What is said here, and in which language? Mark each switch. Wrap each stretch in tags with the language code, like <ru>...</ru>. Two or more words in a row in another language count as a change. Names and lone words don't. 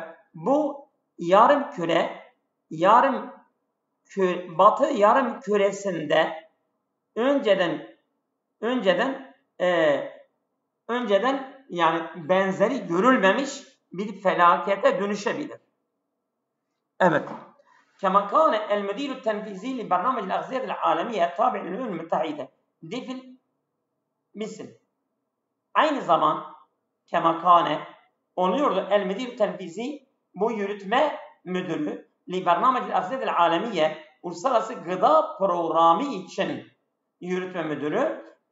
<tr>Bu batı yarım küresinde önceden yani benzeri görülmemiş bir felakete dönüşebilir. Evet.</tr> <ar>كما كان المدير التنفيذي لبرنامج الأغذية العالمية التابع للأمم المتحدة ديفيد Misl.</ar> <tr>Aynı zaman kemakane oluyordu</tr> <ar>المدير التنفيذي</ar> <tr>bu yürütme müdürü</tr> <ar>لبرنامج الأغذية العالمية</ar> <tr>uluslararası gıda programı için yürütme müdürü</tr>